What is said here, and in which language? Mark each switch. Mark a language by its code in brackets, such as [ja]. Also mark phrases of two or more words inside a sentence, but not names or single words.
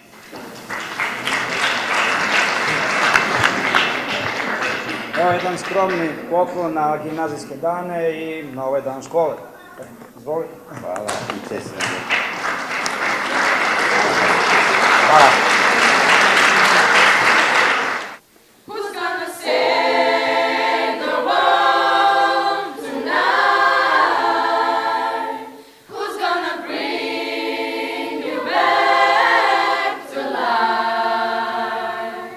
[hr] Evo jedan skromni poklon na gimnazijske dane i na ovaj dan škole. Izvoli. Hvala i čestitam. Hvala. [en] Who's gonna save the world tonight? Who's gonna bring you back to life?